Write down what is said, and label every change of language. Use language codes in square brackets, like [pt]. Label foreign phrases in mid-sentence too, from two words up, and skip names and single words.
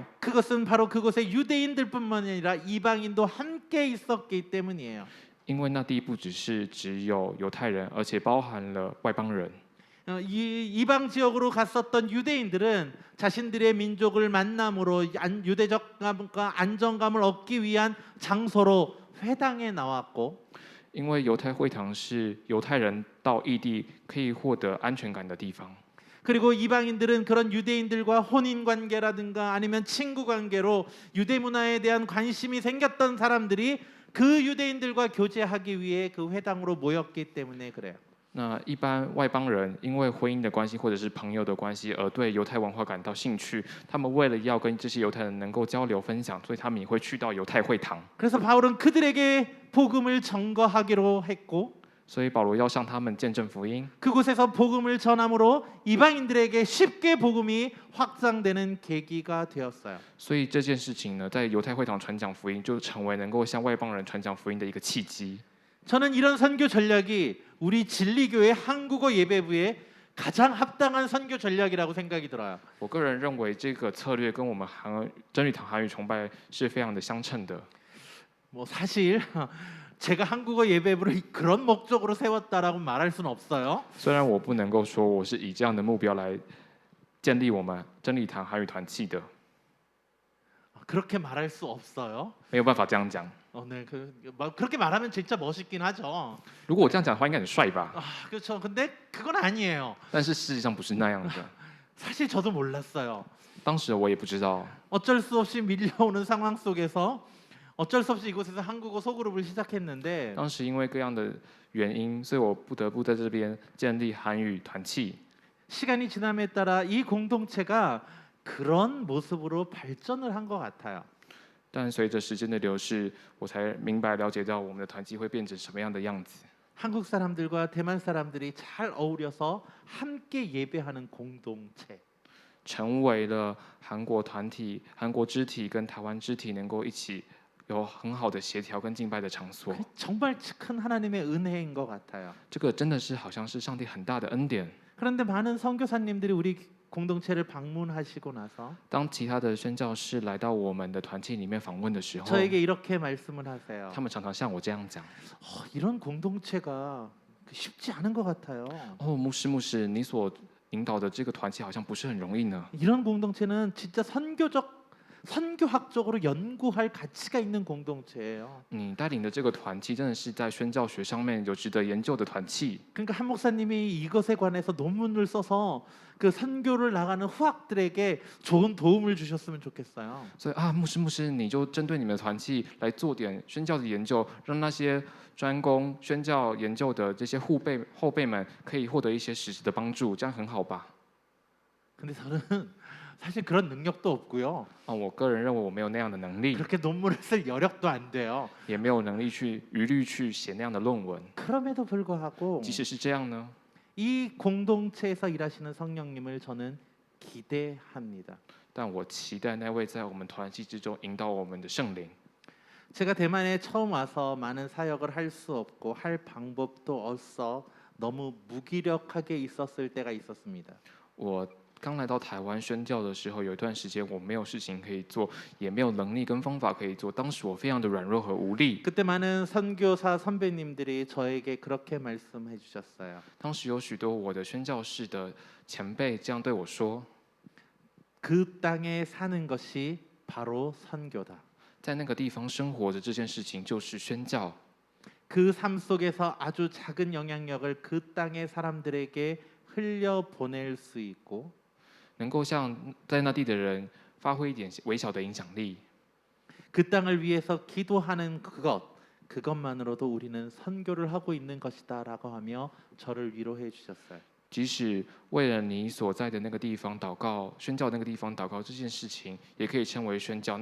[ko] 그것은 바로 그곳에 유대인들뿐만 아니라 이방인도 함께 있었기 때문이에요. [zh] 因为那地不只有犹太人，而且包含了外邦人。 [ko] 이 이방 지역으로 갔었던 유대인들은 자신들의 민족을 만남으로 유대적 안정감을 얻기 위한 장소로 회당에 나왔고 [zh] 因为犹太会堂是犹太人到异地可以获得安全感的地方， [ko] 그리고 이방인들은 그런 유대인들과 혼인 관계라든가 아니면 친구 관계로 유대 문화에 대한 관심이 생겼던 사람들이 그 유대인들과 교제하기 위해 그 회당으로 모였기 때문에 그래요. [zh] 那一般外邦人因为婚姻的关系或者是朋友的关系而对犹太文化感到兴趣，他们为了要跟这些犹太人能够交流分享，所以他们也会去到犹太会堂。 [ko] 그래서 바울은 그들에게 복음을 전거하기로 했고 [zh] 所以保罗要向他们见证福音， [ko] 그곳에서 복음을 전함으로 이방인들에게 쉽게 복음이 확장되는 계기가 되었어요. [zh] 所以这件事情呢，在犹太会堂传讲福音，就成为能够向外邦人传讲福音的一个契机。 [ko] 저는 이런 선교 전략이 우리 진리교회 한국어 예배부에 가장 합당한 선교 전략이라고 생각이 들어요. [zh] 我个人认为这个策略跟我们真理堂韩语崇拜是非常的相称的。 [ko] 뭐 사실 제가 한국어 예배부를 그런 목적으로 세웠다라고 말할 수는 없어요. [zh] 虽然我不能够说我是以这样的目标来建立我们真理堂韩语团契的， [ko] 그렇게 말할 수 없어요. [zh] 没有办法这样讲。 [ko] 네, 그렇게 말하면 진짜 멋있긴 하죠. [zh] 如果我这样讲的话，应该很帅吧？ [ko] 그렇죠. 근데 그건 아니에요. [zh] 但是事实上不是那样的。 [ko] 사실 저도 몰랐어요. [zh] 当时我也不知道， [ko] 어쩔 수 없이 밀려오는 상황 속에서 어쩔 수 없이 이곳에서 한국어 소그룹을 시작했는데 [zh] 当时因为各样的原因，所以我不得不在这边建立韩语团契。 [ko] 시간이 지남에 따라 이 공동체가 그런 모습으로 발전을 한 것 같아요. [zh] 但随着时间的流逝，我才明白了解到我们的团契会变成什么样的样子。 [ko] 한국 사람들과 대만 사람들이 잘 어울려서 함께 예배하는 공동체. [zh] 成为了韩国团体、韩国肢体跟台湾肢体能够一起有很好的协调跟敬拜的场所。 [ko] 정말 큰 하나님의 은혜인 것 같아요. [zh] 这个真的是好像是上帝很大的恩典。 [ko] 그런데 많은 선교사님들이 우리 공동체를 방문하시고 나서 [zh] 当其他的宣教士来到我们的团契里面访问的时候， [ko] 저에게 이렇게 말씀을 하세요. [zh] 他们常常像我这样讲： [ko] 이런 공동체가 쉽지 않은 것 같아요. [zh] 哦，牧师，你所引导的这个团契好像不是很容易呢。 [ko] 이런 공동체는 진짜 선교학적으로 연구할 가치가 있는 공동체예요. [zh] 你带领的这个团契真的是在宣教学上面有值得研究的团契。 [ko] 그러니까 한 목사님이 이것에 관해서 논문을 써서 그 선교를 나가는 후학들에게 좋은 도움을 주셨으면 좋겠어요. [zh] 所以啊，牧师，你就针对你们的团契来做点宣教的研究，让那些专攻宣教研究的这些后辈们可以获得一些实质的帮助，这样很好吧？ [ko] 근데 저는 사실 그런 능력도 없고요. [zh] 啊，我个人认为我没有那样的能力， [ko] 그렇게 논문을 쓸 여력도 안 돼요. [zh] 也没有能力余力去写那样的论文。 [ko] 그럼에도 불구하고 [zh] 即使是这样呢， [ko] 이 공동체에서 일하시는 성령님을 저는 기대합니다. [zh] 但我期待那位在我们团契之中引导我们的圣灵。 [ko] 제가 대만에 처음 와서 많은 사역을 할 수 없고 할 방법도 없어 너무 무기력하게 있었을 때가 있었습니다. [zh] 我刚来到台湾宣教的时候，有一段时间我没有事情可以做，也没有能力跟方法可以做。当时我非常的软弱和无力。 [ko] 그때 많은 선교사 선배님들이 저에게 그렇게 말씀해 주셨어요. [zh] 当时有许多我的宣教士的前辈这样对我说： [ko] 그 땅에 사는 것이 바로 선교다. [zh] 在那个地方生活的这件事情就是宣教。 [ko] 그 삶 속에서 아주 작은 영향력을 그 땅의 사람들에게 흘려 보낼 수 있고 [zh] 能够向在那地的人发挥一点微小的影响力。 [ko] 그 땅을 위해서 기도하는 그것만으로도 우리는 선교를 하고 있는 것이다라고 하며 저를 위로해 주셨어요. [zh] 即使为了你所在的那个地方祷告、宣教那个地方祷告这件事情，也可以称为宣教。